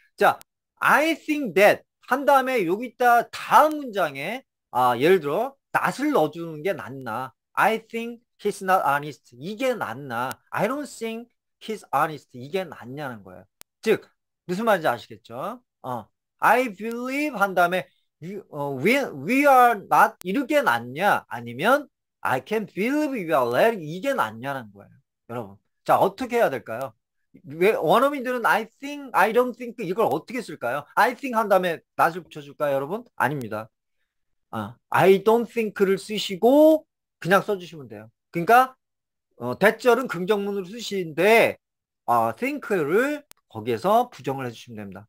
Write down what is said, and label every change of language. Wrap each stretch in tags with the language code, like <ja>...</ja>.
<ko>자,</ko> <en>I think that</en> <ko>한 다음에 여기다 다음 문장에 예를 들어 not을 넣어주는 게 낫나?</ko> <en>I think he's not honest. 이게 낫나? I don't think he's honest.</en> <ko>이게 낫냐는 거예요. 즉 무슨 말인지 아시겠죠?</ko> <en>I believe</en> <ko>한 다음에</ko> <en>we are not</en> <ko>이렇게 낫냐? 아니면</ko> <en>I can believe we are ready</en> <ko>이게 낫냐는 거예요. 여러분. 자, 어떻게 해야 될까요? 왜 원어민들은</ko> <en>I think, I don't think</en> <ko>이걸 어떻게 쓸까요? I think 한 다음에 not을 붙여줄까요, 여러분? 아닙니다.</ko> <en>I don't think</en> <ko>를 쓰시고 그냥 써주시면 돼요. 그러니까 대절은 긍정문으로 쓰시는데 think를 거기에서 부정을 해주시면 됩니다.</ko>